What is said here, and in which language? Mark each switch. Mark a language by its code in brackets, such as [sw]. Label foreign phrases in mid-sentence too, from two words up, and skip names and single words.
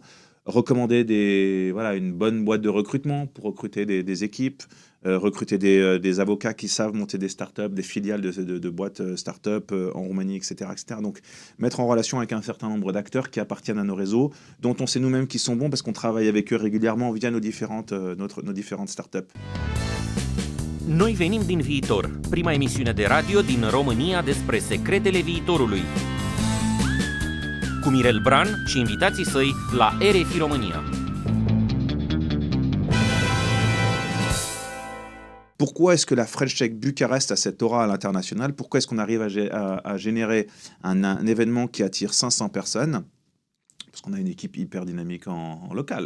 [fr] Recommander une bonne boîte de recrutement pour recruter des équipes, recruter des avocats qui savent monter des startups, des filiales de boîtes startups en Roumanie, etc., etc. Donc, mettre en relation avec un certain nombre d'acteurs qui appartiennent à nos réseaux, dont on sait nous-mêmes qu'ils sont bons parce qu'on travaille avec eux régulièrement via nos différentes startups. [ro] Noi venim din viitor, prima emisiune de radio din România despre secretele viitorului. Cu Mirel Bran și invitații săi la RFI România. [fr] Pourquoi est-ce que la French Tech Bucarest a cette aura à l'international? Pourquoi est-ce qu'on arrive à générer un événement qui attire 500 personnes? Parce qu'on a une équipe hyper dynamique en local.